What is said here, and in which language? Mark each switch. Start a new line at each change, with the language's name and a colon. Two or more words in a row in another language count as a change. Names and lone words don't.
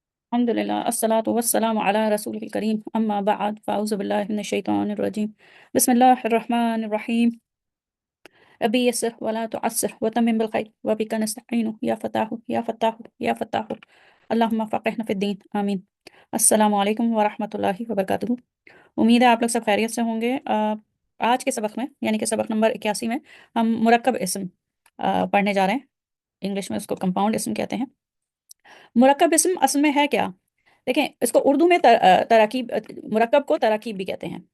Arabic: الحمد لله والصلاة والسلام على الرسول الكريم أما بعد فأعوذ بالله من الشيطان الرجيم بسم الله الرحمن الرحيم رب يسر ولا تعسر وتمم بالخير وبك نستعين يا فتاح يا فتاح يا فتاح اللهم فقهنا في الدين آمين. السلام عليكم ورحمة الله وبركاته.
Urdu: امید ہے آپ لوگ سب خیریت سے ہوں گے۔ آج کے سبق میں یعنی کہ سبق نمبر 81 میں ہم مرکب اسم پڑھنے جا رہے ہیں. انگلش میں اس کو کمپاؤنڈ اسم کہتے ہیں۔ مرکب اسم اصل میں ہے کیا? دیکھیں، اس کو اردو میں تراکیب، مرکب کو تراکیب بھی کہتے ہیں.